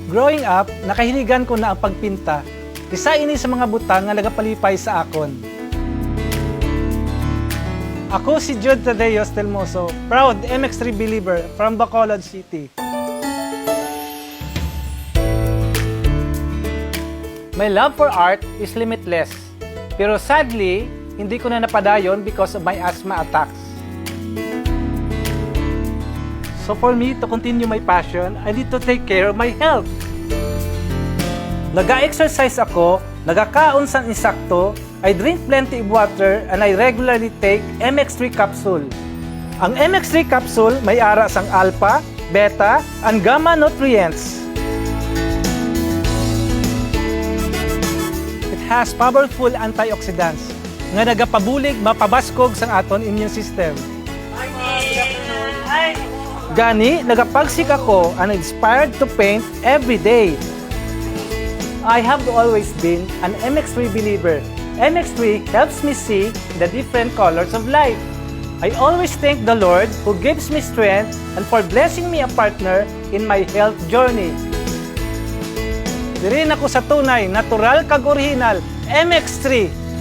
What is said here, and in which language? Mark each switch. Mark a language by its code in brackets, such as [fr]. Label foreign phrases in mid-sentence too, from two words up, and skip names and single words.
[en] growing up, [hil] nakahiligan ko na ang pagpinta. Isa ini sa mga butang nga nagapalipay sa akon. Ako si Jude Tadeo Stelmoso, [en] proud MX3 believer from Bacolod City. My love for art is limitless. Pero sadly, [hil] hindi ko na napadayon [en] because of my asthma attacks. So for me to continue my passion, I need to take care of my health. [hil] Nag-exercise ako, nagakaon sa insakto, [en] I drink plenty of water, and I regularly take MX3 capsule. [hil] Ang MX3 capsule may ara sang [en] alpha, beta, and gamma nutrients. It has powerful antioxidants [hil] nga nagapabulig mapabaskog sang aton [en] immune system. [hil] Gani, nagapagsik ako [en] and inspired to paint every day. I have always been an MX3 believer. MX3 helps me see the different colors of life. I always thank the Lord who gives me strength and for blessing me a partner in my health journey. [hil] Diri na ko sa tunay, natural kag original, MX3.